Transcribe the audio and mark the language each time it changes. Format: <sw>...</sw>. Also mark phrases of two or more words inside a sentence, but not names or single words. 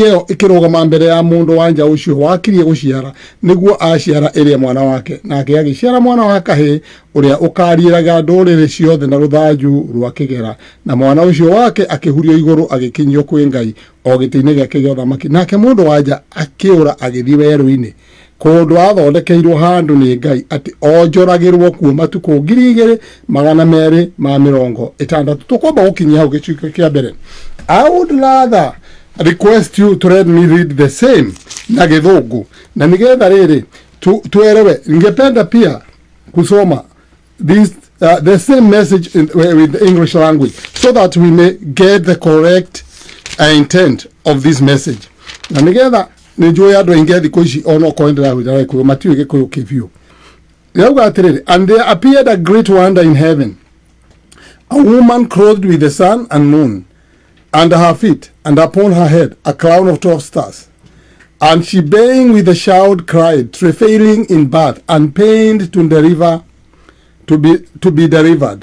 <ki>yo ikirugama mbere ya mundu wanja ucio wakirie guciara niguo aciara iria mwana wake nake agiciara mwana wa kahi uria ukariiraga ndurire ciothe na ruthanju rwa kigera na mwana ucio wake akihurio iguru agikinyio kwi Ngai o gitine giake gya uthamaki nake mundu wanja akiura agithi weru-ini kundu athondekeirwo handu ni Ngai ati onjoragirwo kuuma tuku 2260 tukomba gukinyia hau gicuiko kia mbere.</ki> <en>I would rather request you to let me read the same</en> <ki>na githungu na nigetha riri tuerewe</ki> <sw>ningependa pia kusoma</sw> <en>this the same message with the English language so that we may get the correct intent of this message</en> <ki>na nigetha nijue andu aingi thiku ici ono koendera hujara ku matiwe gikuyu kivio yauga atiriri</ki> <en>and there appeared a great wonder in heaven, a woman clothed with the sun and moon under her feet, and upon her head a crown of 12 stars. And she, baying with a shout, cried, travailing in birth, and pained to deliver, to be delivered.</en>